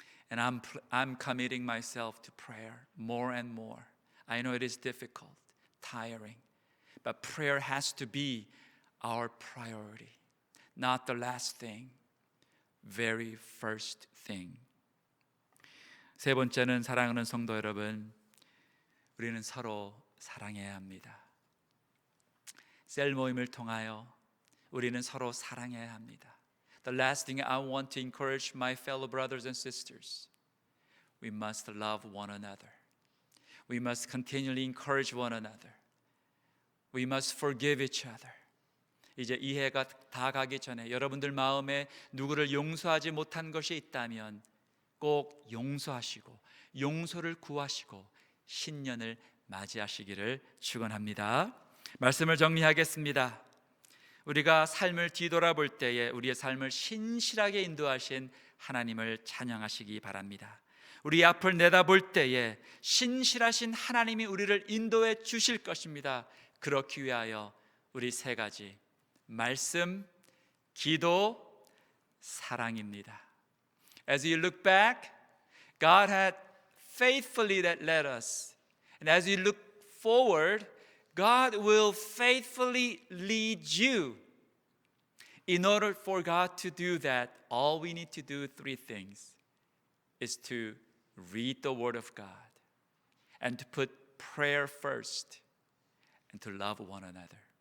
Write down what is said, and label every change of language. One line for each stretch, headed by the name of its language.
English: And I'm committing myself to prayer more and more. I know it is difficult, tiring, but prayer has to be our priority, not the last thing, very first thing.
Korean: 세 번째는 사랑하는 성도 여러분, 우리는 서로 사랑해야 합니다. 셀 모임을 통하여 우리는 서로 사랑해야 합니다. The last thing I want to encourage my fellow brothers and sisters, we must love one another. We must continually encourage one another. We must forgive each other. 이제 이 해가 다 가기 전에 여러분들 마음에 누구를 용서하지 못한 것이 있다면 꼭 용서하시고 용서를 구하시고 신년을 맞이하시기를 축원합니다. 말씀을 정리하겠습니다. 우리가 삶을 뒤돌아볼 때에 우리의 삶을 신실하게 인도하신 하나님을 찬양하시기 바랍니다. 우리 앞을 내다볼 때에 신실하신 하나님이 우리를 인도해 주실 것입니다. 그렇기 위하여 우리 세 가지 말씀, 기도, 사랑입니다.
English: As you look back, God had faithfully led us. And as you look forward, God will faithfully lead you. In order for God to do that, all we need to do 3 things is to read the Word of God and to put prayer first and to love one another.